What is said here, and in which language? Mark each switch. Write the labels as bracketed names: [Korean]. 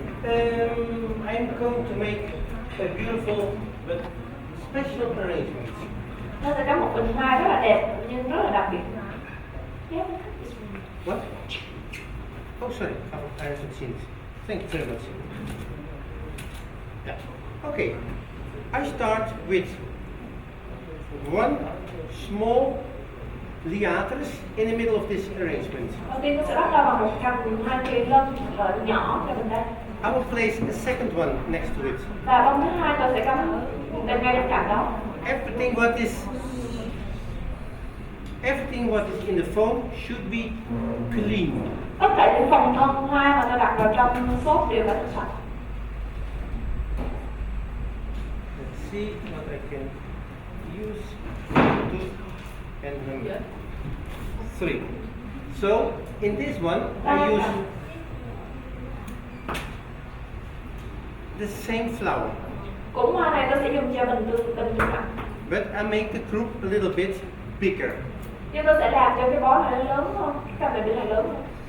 [English] I'm going to make a beautiful but special arrangement. [Vietnamese] Nó sẽ có một bình hoa rất là đẹp nhưng rất là đặc biệt. [English] Yeah. What? Oh, sorry, I haven't seen it. Thank you very much. Yeah. Okay, I start with one small liatres in the middle of this arrangement. [Vietnamese] Đầu tiên tôi sẽ bắt đầu bằng một cành hoa kỳ lân nhỏ cho mình đây. [English] I will place a second one next to it. [Vietnamese] Và bông thứ hai tôi sẽ cắm bên ngay bên cạnh đó. [English] Everything what is in the foam should be clean. [Vietnamese] Tất cả những phần thân hoa mà tôi đặt vào trong xốp đều phải thật sạch. [English] Let's see what I can use. 2 and 3. So in this one I use the same flower. [Vietnamese] Cũng hoa này tôi sẽ dùng cho bình tương nặng. [English] But I make the group a little bit bigger. [Vietnamese] Nhưng tôi sẽ làm cho cái bó này nó lớn hơn, cái cành này bị là lớn hơn.